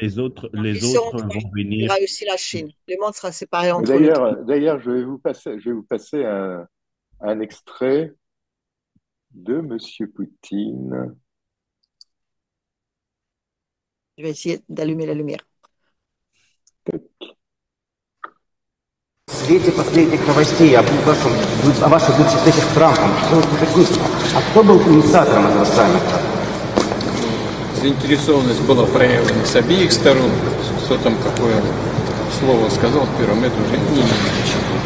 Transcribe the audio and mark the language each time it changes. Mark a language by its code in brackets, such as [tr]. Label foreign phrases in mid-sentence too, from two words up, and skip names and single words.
[fr] les Ils seront autres trois. vont Il y venir. aura aussi la Chine. Le monde sera séparé Mais entre les trois. d'ailleurs, je vais vous passer un extrait de Monsieur Poutine. Je vais essayer d'allumer la lumière. [ru] В свете последних новостей о ваших будущих встречах с Трампом, что вы хотите? А кто был инициатором этого саммита? Заинтересованность была проявлена с обеих сторон. Кто там какое слово сказал первым, это уже не имеет значения.